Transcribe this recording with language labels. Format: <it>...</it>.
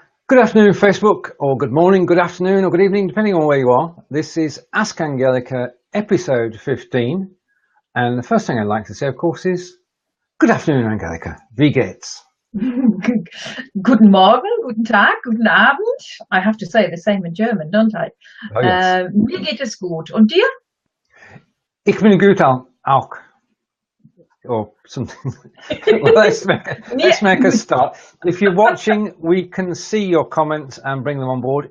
<en>Good afternoon, Facebook, or good morning, good afternoon, or good evening, depending on where you are. This is Ask Angelika, episode 15. And the first thing I'd like to say, of course, is good afternoon, Angelika.</en> <de>Wie geht's? Guten Morgen, guten Tag, guten Abend.</de> <en>I have to say the same in German, don't I? Oh, yes.</en> <de>Mir geht es gut. Und dir? Ich bin gut auch.</de> <en>Or something. Well, let's make a start. If you're watching, we can see your comments and bring them on board.</en>